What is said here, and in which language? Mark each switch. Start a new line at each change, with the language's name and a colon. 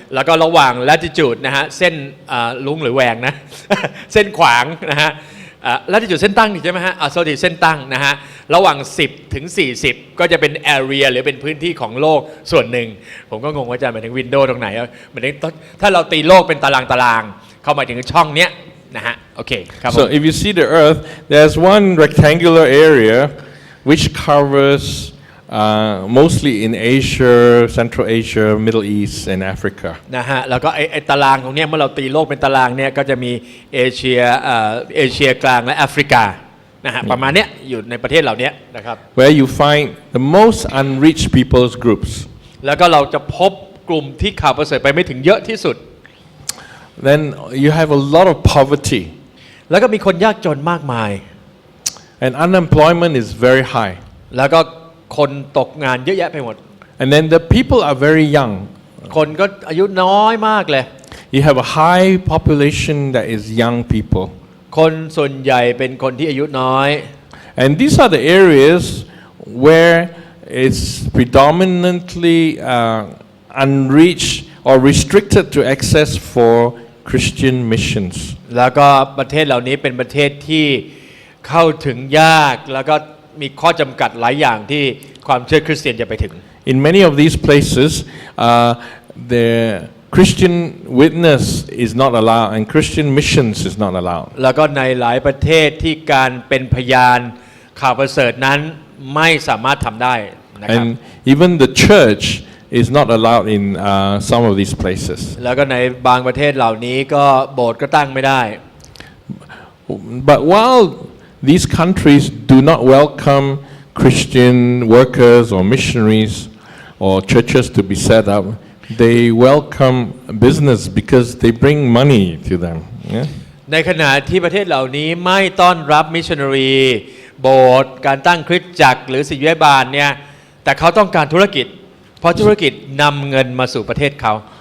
Thai: แล้วก็ระหว่าง latitude นะฮะเส้นลุงหรือแหวงนะ เส้นขวางนะฮะlatitude เส้นตั้งใช่ไหมฮะlatitude เส้นตั้งนะฮะระหว่าง10ถึง40ก็จะเป็น area หรือเป็นพื้นที่ของโลกส่วนหนึ่งผมก็งงว่าอาจารย์หมายถึง window ตรงไหนหมายถึงถ้าเราตีโลกเป็นตารางเข้ามาถึงช่องเนี้ยนะฮะโอเคครับ
English: So if you see the Earth, there's one rectangular area which covers mostly in Asia, Central Asia, Middle East, and Africa.
Thai: นะฮะแล้วก็ไอ้ตารางตรงเนี้ยเมื่อเราตีโลกเป็นตารางเนี่ยก็จะมีเอเชียกลางและแอฟริกานะฮะประมาณเนี้ยอยู่ในประเทศเหล่านี้นะครับ
English: Where you find the most unreached people's groups.
Thai: แล้วก็เราจะพบกลุ่มที่ข่าวประเสริฐไปไม่ถึงเยอะที่สุด
English: Then you have a lot of poverty.
Thai: แล้วก็มีคนยากจนมากมาย
English: And unemployment is very high.
Thai: แล้วก็คนตกงานเยอะแยะไปหมด
English: And then the people are very young.
Thai: คนก็อายุน้อยมากเลย
English: You have a high population that is young people.
Thai: คนส่วนใหญ่เป็นคนที่อายุน้อย
English: And these are the areas where it's predominantly unreached or restricted to access for Christian missions.
Thai: แล้วก็ประเทศเหล่านี้เป็นประเทศที่เข้าถึงยากแล้วก็มีข้อจำกัดหลายอย่างที่ความเชื่อคริสเตียนจะไปถึง
English: In many of these places, the Christian witness is not allowed and Christian missions is not allowed.
Thai: แล้วก็ในหลายประเทศที่การเป็นพยานข่าวประเสริฐนั้นไม่สามารถทำได้นะครับ
English: And even the church is not allowed in some of these places.
Thai: แล้วก็ในบางประเทศเหล่านี้ก็โบสถ์ก็ตั้งไม่ได้
English: But while these countries do not welcome Christian workers or missionaries or churches to be set up, they welcome business because they bring money to them. Yeah?
Thai: ในขณะที่ประเทศเหล่านี้ไม่ต้อนรับมิชชันนารีโบสถ์การตั้งคริสตจักรหรือศิษยาบาลเนี่ยแต่เขาต้องการธุรกิจเพราะธุรกิจนำเงินมาสู่ประเทศเขา